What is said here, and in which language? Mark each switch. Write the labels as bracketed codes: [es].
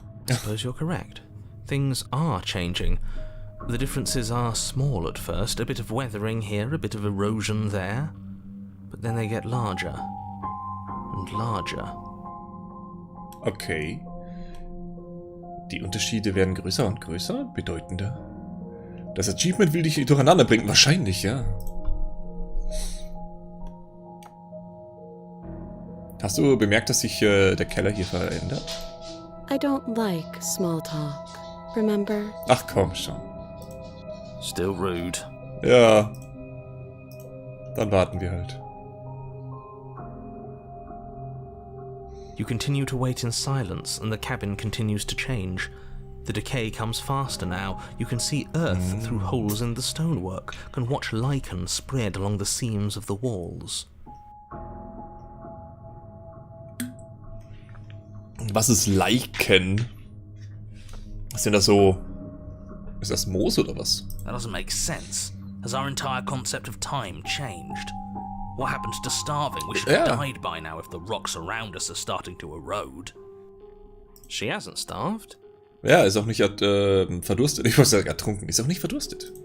[en] I suppose you're correct. Things are changing. The differences are small at first, a bit of weathering here, a bit of erosion there, but then they get larger and larger. Okay. [de] Die Unterschiede werden größer und größer, bedeutender. Das Achievement will dich durcheinander bringen, wahrscheinlich, ja. Hast du bemerkt, dass sich der Keller hier verändert? [en] I don't like small talk, remember? [de] Ach komm schon. [en] Still rude. [de] Ja. Dann warten wir halt. [en] You continue to wait in silence, and the cabin continues to change. The decay comes faster now. You can see earth through holes in the stonework, can watch lichen spread along the seams of the walls. [de] Was ist Lichen? Was sind das so? Ist das Moos oder was? [en] That doesn't make sense. Has our entire concept of time changed? What happened to starving? We should have died by now if the rocks around us are starting to erode. She hasn't starved. [de] Ja, ist auch nicht verdurstet. Ich wollte sagen, ertrunken. Ist auch nicht verdurstet.